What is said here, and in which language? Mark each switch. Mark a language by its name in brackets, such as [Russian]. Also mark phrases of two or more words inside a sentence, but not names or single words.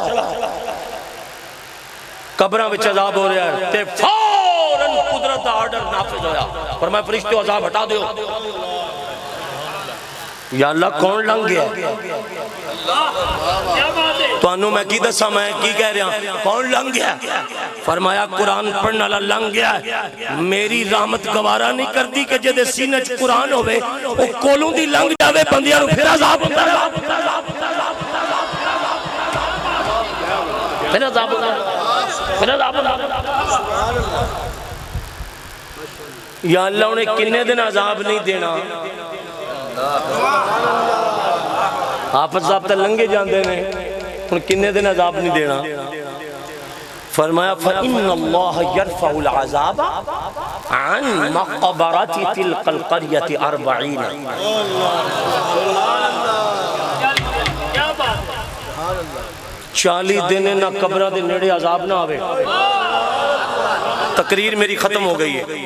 [Punjabi] قبرہ وچ عذاب ہو رہا ہے تے فوراً قدرت آرڈر نافذ ہویا فرمایا فرشتوں عذاب ہٹا دیو یا اللہ کون لنگ گیا تو انہوں میں کی دسا میں کی کہہ رہا کون لنگ گیا فرمایا قرآن پڑھنا لنگ گیا [Urdu] میری رحمت گوارا نہیں کرتی کہ [Punjabi] جدے سینے چ قرآن ہوئے وہ کولوں دی لنگ جاوے بندیاں نو پھر عذاب ہوتا پھر عذاب یا اللہ انہیں کنے دن عذاب نہیں دینا آپ عذاب تے لنگے جاندے نے انہیں کنے دن عذاب نہیں دینا فرمایا [Arabic] فَإِنَّ اللَّهَ يَرْفَعُ الْعَذَابَ عَنْ مَقْبَرَةِ تِلْقَ الْقَرْيَةِ [Punjabi] 40 40 دن نہ قبرہ دے نیڑے عذاب نہ آوے. [Urdu] تقریر میری ختم ہو گئی ہے.